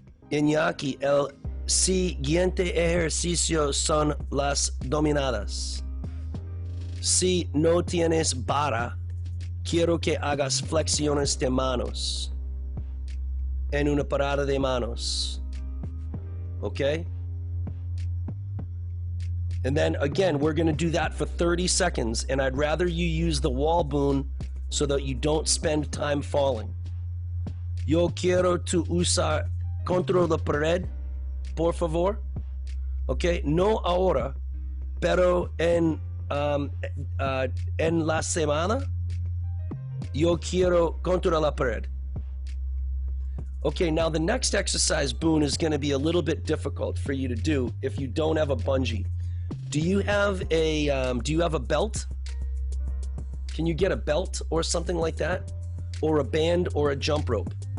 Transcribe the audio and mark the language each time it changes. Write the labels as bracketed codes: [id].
[es] Iñaki, el siguiente ejercicio son las dominadas. Si no tienes barra, quiero que hagas flexiones de manos en una parada de manos. [en] Okay? And then again, we're going to do that for 30 seconds, and I'd rather you use the wall boon so that you don't spend time falling. [es] Yo quiero tu usar contra la pared, por favor. Okay, no ahora, pero en la semana, yo quiero contra la pared. [en] Okay, now the next exercise, Boone, is going to be a little bit difficult for you to do if you don't have a bungee. Do you have a belt? Can you get a belt or something like that? Or a band or a jump rope?